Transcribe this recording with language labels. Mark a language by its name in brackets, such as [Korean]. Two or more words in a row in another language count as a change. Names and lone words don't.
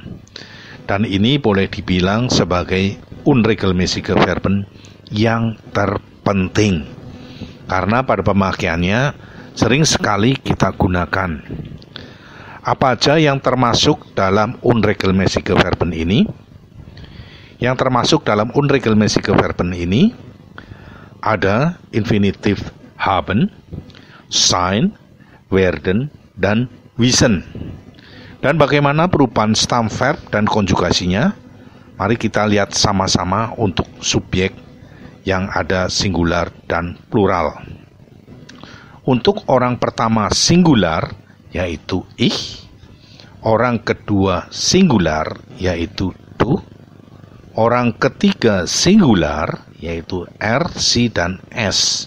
[Indonesian] Dan ini boleh dibilang sebagai [German] unregelmäßige Verben [Indonesian] yang terpenting, karena pada pemakaiannya sering sekali kita gunakan. Apa aja yang termasuk dalam [German] unregelmäßige Verben [Indonesian] ini? Yang termasuk dalam [German] unregelmäßige Verben [Indonesian] ini ada infinitif haben, sein, werden, dan wissen. Dan bagaimana perubahan Stammverb dan konjugasinya? Mari kita lihat sama-sama untuk subjek yang ada singular dan plural. Untuk orang pertama singular yaitu ich, orang kedua singular yaitu du, orang ketiga singular yaitu er, sie, dan es.